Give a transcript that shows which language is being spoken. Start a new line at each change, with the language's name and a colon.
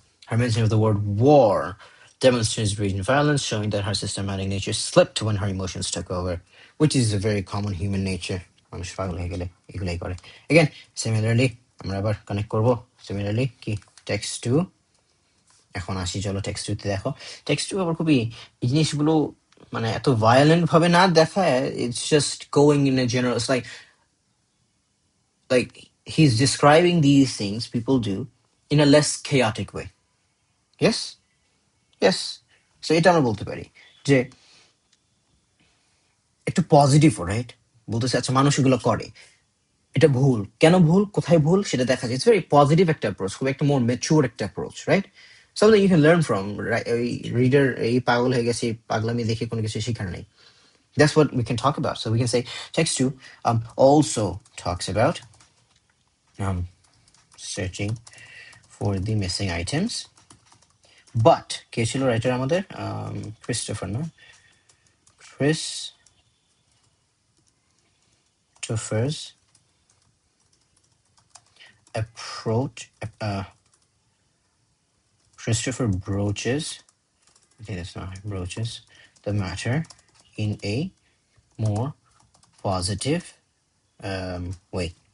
English: Her mention of the word war demonstrates raging violence, showing that her systematic nature slipped when her emotions took over, which is a very common human nature.
Bangla: মানুষ পাগল হয়ে গেলে এগুলাই করে।
English: Again, similarly,
Bangla: আমরা আবার connect করব। Similarly, কি text 2, এখন আসি চলো text 2 তে দেখো।
English: text 2
Bangla: আবার খুবই এই জিনিসগুলো মানে এত violent ভাবে না দেখায়,
English: it's just going in a general, it's like he's describing these things people do in a less chaotic way. Yes? Yes.
Bangla: So এটা আমরা বলতে পারি যে একটু পজিটিভ, রাইট? বলতেছে আচ্ছা মানুষ এগুলো করে, এটা ভুল, কেন ভুল, কোথায় ভুল সেটা দেখা যায়। ইটস ভেরি পজিটিভ একটা অ্যাপ্রোচ, খুব একটা মোর ম্যাচিউর একটা approach, right?
English: something you can learn from, right?
Bangla: ওই রিডার এই পাগল হয়ে গেছে, পাগলামি দেখে কোনো কিছু শেখার নেই।
English: That's what we can talk about. So we can say text 2 also talks about searching for the missing items, but
Bangla: কে ছিল রাইটার আমাদের? ক্রিস্টোফার, না?
English: Christopher's approach, Christopher broaches, I think that's not right, broaches the matter in a more positive way.